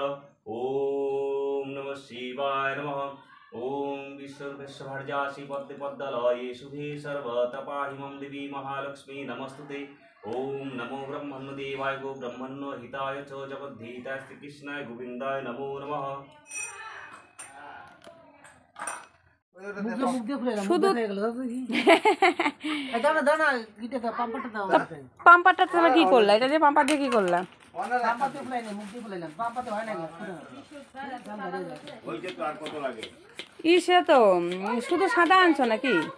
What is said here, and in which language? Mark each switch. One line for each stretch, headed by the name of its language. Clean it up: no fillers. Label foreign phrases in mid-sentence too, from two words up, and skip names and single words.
Sanskrit: ओम नमः शिवाय नमः। ओम विश्वभर्जासि पद्मे पद्मलये शुभे सर्वतपाहिमं देवी महालक्ष्मी नमस्तुते। ओम नमो ब्रह्मण्यदेवाय गो ब्रह्मण्य हिताय च जगद्धिताय श्रीकृष्णाय गोविन्दाय नमो नमः।
Bangla: পাম্পারটা তুমি কি করলা? এটা দিয়ে পাম্পার দিয়ে কি করলা? ইসে তো শুধু সাদা আনছো নাকি?